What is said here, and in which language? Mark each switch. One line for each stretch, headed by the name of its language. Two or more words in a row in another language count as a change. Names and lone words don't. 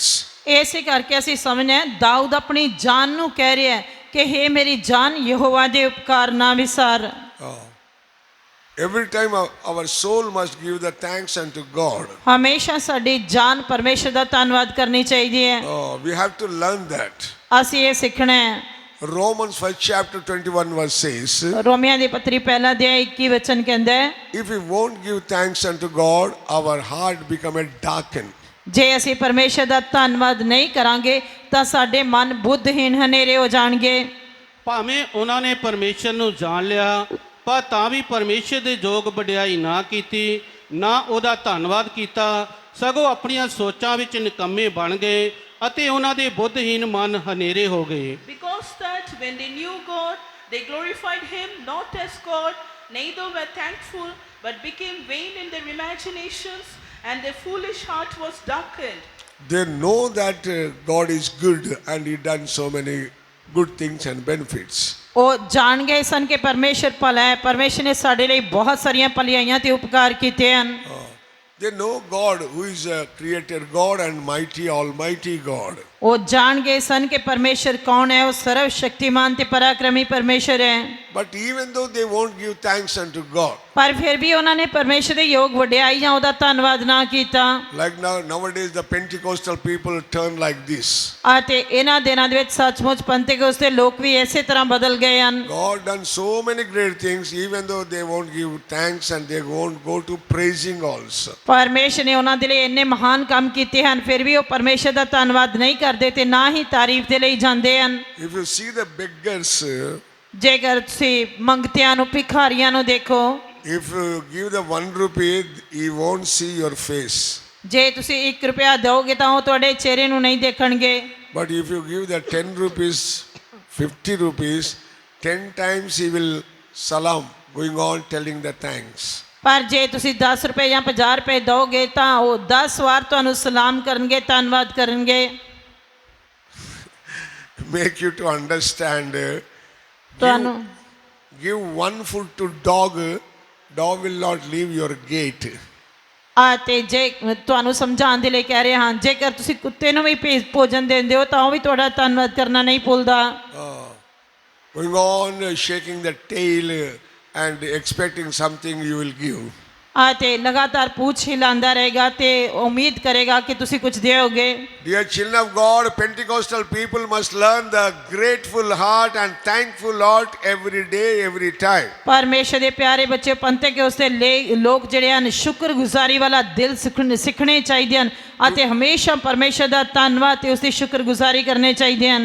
Punjabi: ਇਸੇ ਕਰਕੇ ਅਸੀਂ ਸਮਝਣਾ ਦਾਊਦ ਆਪਣੀ ਜਾਨ ਨੂੰ ਕਹਿ ਰਿਹਾ ਹੈ ਕਿ ਹੇ ਮੇਰੀ ਜਾਨ, ਯਹੋਵਾ ਦੇ ਉਪਕਾਰ ਨਾ ਵਿਸਾਰ।
English: Every time our soul must give the thanks unto God.
Punjabi: ਹਮੇਸ਼ਾ ਸਾਡੀ ਜਾਨ ਪਰਮੇਸ਼ਰ ਦਾ ਧੰਨਵਾਦ ਕਰਨੀ ਚਾਹੀਦੀ ਹੈ।
English: We have to learn that.
Punjabi: ਅਸੀਂ ਇਹ ਸਿੱਖਣਾ ਹੈ।
English: Romans 1 chapter 21 verse says,
Punjabi: ਰੋਮੀਆਂ ਦੀ ਪੱਤਰੀ ਪਹਿਲਾ ਅਧਿਆਇ 21 ਵਚਨ ਕਹਿੰਦਾ ਹੈ,
English: if we won't give thanks unto God, our heart become darkened.
Punjabi: ਜੇ ਅਸੀਂ ਪਰਮੇਸ਼ਰ ਦਾ ਧੰਨਵਾਦ ਨਹੀਂ ਕਰਾਂਗੇ ਤਾਂ ਸਾਡੇ ਮਨ ਬੁੱਧਹੀਨ ਹਨੇਰੇ ਹੋ ਜਾਣਗੇ। ਭਾਵੇਂ ਉਹਨਾਂ ਨੇ ਪਰਮੇਸ਼ਰ ਨੂੰ ਜਾਣ ਲਿਆ, ਪਰ ਤਾਂ ਵੀ ਪਰਮੇਸ਼ਰ ਦੇ ਯੋਗ ਵਡਿਆਈ ਨਾ ਕੀਤੀ, ਨਾ ਉਹਦਾ ਧੰਨਵਾਦ ਕੀਤਾ, ਸਗੋਂ ਆਪਣੀਆਂ ਸੋਚਾਂ ਵਿੱਚ ਨਿਕੰਮੇ ਬਣ ਗਏ ਅਤੇ ਉਹਨਾਂ ਦੇ ਬੁੱਧਹੀਨ ਮਨ ਹਨੇਰੇ ਹੋ ਗਏ।
English: Because that when they knew God, they glorified him not as God, neither were thankful, but became vain in their imaginations, and their foolish heart was darkened. They know that God is good and He done so many good things and benefits.
Punjabi: ਉਹ ਜਾਣ ਗਏ ਸਨ ਕਿ ਪਰਮੇਸ਼ਰ ਭਲਾ ਹੈ, ਪਰਮੇਸ਼ਰ ਨੇ ਸਾਡੇ ਲਈ ਬਹੁਤ ਸਾਰੀਆਂ ਭਲਾਈਆਂ ਤੇ ਉਪਕਾਰ ਕੀਤੇ ਹਨ।
English: They know God who is a creator God and mighty, almighty God.
Punjabi: ਉਹ ਜਾਣ ਗਏ ਸਨ ਕਿ ਪਰਮੇਸ਼ਰ ਕੌਣ ਹੈ, ਉਹ ਸਰਵ ਸ਼ਕਤੀਮਾਨ ਤੇ ਪਰਾਕਰਮੀ ਪਰਮੇਸ਼ਰ ਹੈ।
English: But even though they won't give thanks unto God,
Punjabi: ਪਰ ਫਿਰ ਵੀ ਉਹਨਾਂ ਨੇ ਪਰਮੇਸ਼ਰ ਦੇ ਯੋਗ ਵਡਿਆਈ ਜਾਂ ਉਹਦਾ ਧੰਨਵਾਦ ਨਾ ਕੀਤਾ।
English: like nowadays the Pentecostal people turn like this.
Punjabi: ਅਤੇ ਇਹਨਾਂ ਦਿਨਾਂ ਦੇ ਵਿੱਚ ਸੱਚਮੁੱਚ ਪੰਤੇਕੋਸਤ ਦੇ ਲੋਕ ਵੀ ਇਸੇ ਤਰ੍ਹਾਂ ਬਦਲ ਗਏ ਹਨ।
English: God done so many great things, even though they won't give thanks and they won't go to praising also.
Punjabi: ਪਰਮੇਸ਼ਰ ਨੇ ਉਹਨਾਂ ਦੇ ਲਈ ਇੰਨੇ ਮਹਾਨ ਕੰਮ ਕੀਤੇ ਹਨ, ਫਿਰ ਵੀ ਉਹ ਪਰਮੇਸ਼ਰ ਦਾ ਧੰਨਵਾਦ ਨਹੀਂ ਕਰਦੇ ਤੇ ਨਾ ਹੀ ਤਾਰੀਫ ਦੇ ਲਈ ਜਾਂਦੇ ਹਨ।
English: If you see the beggars,
Punjabi: ਜੇਕਰ ਤੁਸੀਂ ਮੰਗਤਿਆਂ ਨੂੰ, ਭਿਖਾਰੀਆਂ ਨੂੰ ਦੇਖੋ,
English: if you give the 1 rupee, he won't see your face.
Punjabi: ਜੇ ਤੁਸੀਂ 1 ਰੁਪਿਆ ਦਿਓਗੇ ਤਾਂ ਉਹ ਤੁਹਾਡੇ ਚਿਹਰੇ ਨੂੰ ਨਹੀਂ ਦੇਖਣਗੇ।
English: But if you give the 10 rupees, 50 rupees, 10 times he will salam, going on telling the thanks.
Punjabi: ਪਰ ਜੇ ਤੁਸੀਂ 10 ਰੁਪਏ ਜਾਂ 50 ਰੁਪਏ ਦਿਓਗੇ ਤਾਂ ਉਹ 10 ਵਾਰ ਤੁਹਾਨੂੰ ਸਲਾਮ ਕਰਨਗੇ, ਧੰਨਵਾਦ ਕਰਨਗੇ।
English: Make you to understand,
Punjabi: ਤੁਹਾਨੂੰ
English: give 1 food to dog, dog will not leave your gate.
Punjabi: ਤੇ ਜੇ ਤੁਹਾਨੂੰ ਸਮਝਾਉਣ ਦੇ ਲਈ ਕਹਿ ਰਹੇ ਹਾਂ, ਜੇਕਰ ਤੁਸੀਂ ਕੁੱਤੇ ਨੂੰ ਵੀ ਭੋਜਨ ਦਿੰਦੇ ਹੋ ਤਾਂ ਉਹ ਵੀ ਤੁਹਾਡਾ ਧੰਨਵਾਦ ਕਰਨਾ ਨਹੀਂ ਭੁੱਲਦਾ।
English: Going on shaking the tail and expecting something you will give.
Punjabi: ਤੇ ਲਗਾਤਾਰ ਪੂਛ ਹਿਲਾਉਂਦਾ ਰਹੇਗਾ ਤੇ ਉਮੀਦ ਕਰੇਗਾ ਕਿ ਤੁਸੀਂ ਕੁਝ ਦਿਓਗੇ।
English: Dear children of God, Pentecostal people must learn the grateful heart and thankful heart every day, every time.
Punjabi: ਪਰਮੇਸ਼ਰ ਦੇ ਪਿਆਰੇ ਬੱਚੇ, ਪੰਤੇਕੋਸਤ ਦੇ ਲੋਕ ਜਿਹੜੇ ਹਨ, ਸ਼ੁਕਰਗੁਜ਼ਾਰੀ ਵਾਲਾ ਦਿਲ ਸਿੱਖਣੇ ਚਾਹੀਦੇ ਹਨ ਅਤੇ ਹਮੇਸ਼ਾ ਪਰਮੇਸ਼ਰ ਦਾ ਧੰਨਵਾਦ ਤੇ ਉਸ ਦੀ ਸ਼ੁਕਰਗੁਜ਼ਾਰੀ ਕਰਨੇ ਚਾਹੀਦੇ ਹਨ।